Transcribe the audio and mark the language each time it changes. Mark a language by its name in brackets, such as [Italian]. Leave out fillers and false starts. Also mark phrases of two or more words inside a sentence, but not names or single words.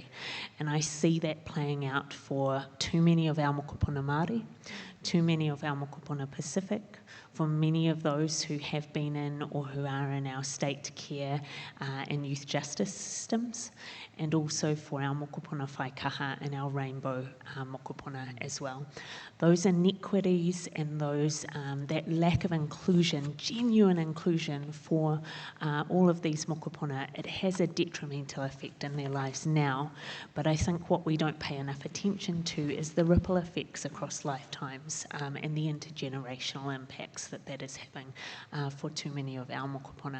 [English] And I see that playing out for too many of our [Māori] mokopuna Māori, [English] too many of our mokopuna Pacific, for many of those who have been in or who are in our state care and youth justice systems, and also for our [Māori] mokopuna whaikaha [English] and our rainbow mokopuna as well. Those inequities and those that lack of inclusion, genuine inclusion for all of these mokopuna, it has a detrimental effect in their lives now, but I think what we don't pay enough attention to is the ripple effects across lifetimes and the intergenerational impacts that is having for too many of our mokopuna.